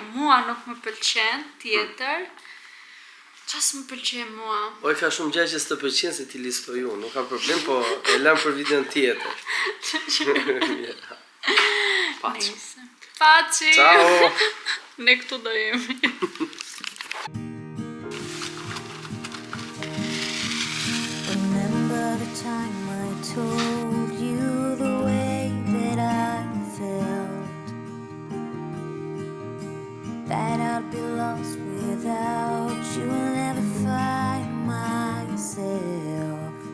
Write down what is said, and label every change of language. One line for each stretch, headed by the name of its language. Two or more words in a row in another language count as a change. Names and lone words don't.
Albanian: mua nuk më pëlqen tjetër. Ças më pëlqen mua? O e ka shumë gjë që s'të pëlqen se ti listoj unë, nuk ka problem, po e lëm për videon tjetër. Paçi. Nice. Paçi. Ciao. Ne këtu do jemi.
English: Remember the time I told you the way that I felt, that I'd be lost without you and never find myself.